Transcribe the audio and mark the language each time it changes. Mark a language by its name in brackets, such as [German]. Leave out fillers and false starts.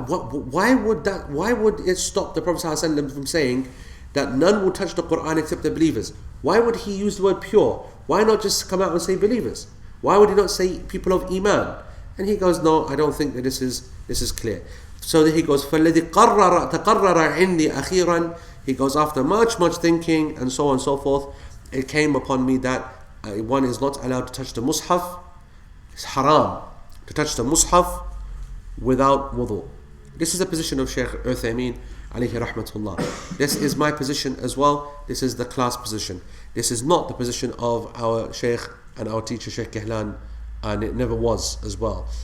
[English] Why would it stop the Prophet ﷺ from saying that none will touch the Quran except the believers? Why would he use the word pure? Why not just come out and say believers? Why would he not say people of Iman? And he goes, no, I don't think that this is clear. So he goes, [Arabic] فَالَّذِي تَقَرَّرَ عِنْدِي أَخِيرًا. [English] He goes, after much thinking and so on and so forth, it came upon me that one is not allowed to touch the Mus'haf. It's haram to touch the Mus'haf without wudu. This is the position of Shaykh Uthaymeen alayhi rahmatullah. This is my position as well. This is the class position. This is not the position of our Shaykh and our teacher Shaykh Kihlan, and it never was as well.